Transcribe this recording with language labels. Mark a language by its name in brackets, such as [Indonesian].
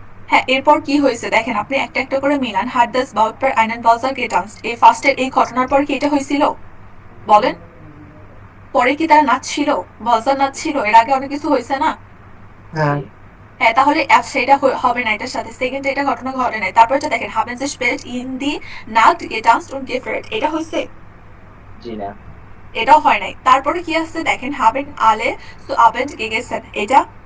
[Bangla] হ্যাঁ এরপর কি হয়েছে দেখেন আপনি একটা একটা করে Milan. [German] hat das Brautpaar einen Walzer getanzt, [Bangla] এই ফার্স্টের এই ঘটনার পর কি এটা হয়েছিল বলেন, পরে কি তারা নাচছিল, ওয়ালজার নাচছিল, এর আগে অনেক কিছু হয়েছে না। হ্যাঁ তাহলে সেটা হবে না এটার সাথে, সেকেন্ড এটা ঘটনা ঘটে নাই। তারপর এটা দেখেন [German] haben sie spät in die Nacht getanzt und gefeiert, [Bangla] এটা হয়েছে জি না, এটাও হয় নাই। তারপরে কি আসছে দেখেন [German] haben alle zu Abend gegessen, [Bangla] এটা